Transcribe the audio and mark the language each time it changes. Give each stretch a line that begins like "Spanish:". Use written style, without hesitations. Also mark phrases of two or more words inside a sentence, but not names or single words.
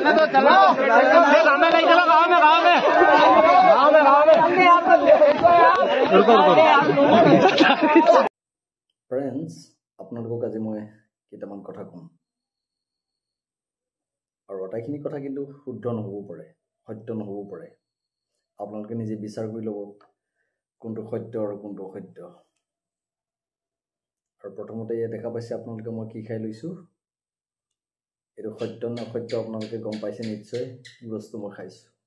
Hindi: तो चलो गाँव में नहीं चलो गाँव में
Assamese: फ्रेंड्स আপোনালোকক আজি মই কেইটামান কথা কম আৰু আটাইখিনি কথা কিন্তু শুদ্ধ নহ'ব পাৰে সত্য নহ'ব পাৰে আপোনালোকে নিজে বিচাৰ কৰি ল'ব কোনটো সত্য আৰু কোনটো অসত্য আৰু প্ৰথমতে এই দেখা পাইছে আপোনালোকে মই কি খাই লৈছো এটো সত্য না অসত্য আপোনালোকে গম পাইছে নিশ্চয় কি বস্তু মই খাইছো